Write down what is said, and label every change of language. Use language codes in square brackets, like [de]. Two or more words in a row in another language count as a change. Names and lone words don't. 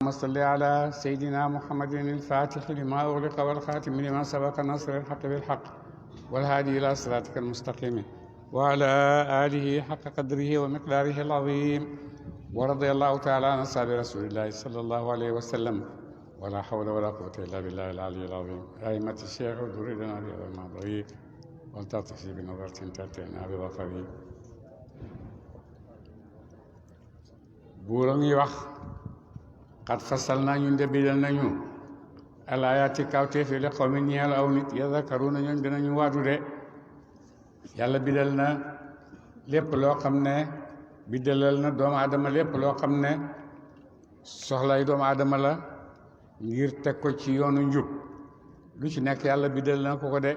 [ar] اللهم صل على سيدنا محمد الفاتح لما أغلق والخاتم لما سبق نصر الحق بالحق والهادي إلى صراطك المستقيم وعلى آله حق قدره ومقداره العظيم ورضي الله تعالى عن أصحاب رسول الله صلى الله عليه وسلم ولا حول ولا قوة إلا بالله العلي العظيم. أئمة الشيخ ودريدنا بهذا المحضر ولتعطف بنظرة تأتينا بظفر. [wo] buur a ngi wax xat fasal naa ñun de bidal nañu alayaati kawteef yi li xaw mi ñeel aw nit yadakkaruna ñoom dinañu waatu de. yàlla bidal na lépp loo xam ne bidalal na doomu aadama lépp loo xam ne soxlay doomu aadama la ngir teg ko ci yoonu njub lu ci nekk yàlla bidal na ko de.